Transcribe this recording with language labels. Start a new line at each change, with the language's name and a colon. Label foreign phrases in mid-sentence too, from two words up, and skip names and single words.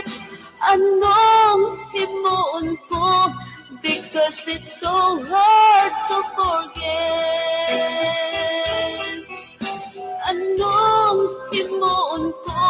Hiligaynon: Anong himuon ko?
English: Because it's so hard to forget.
Hiligaynon: Anong himuon ko?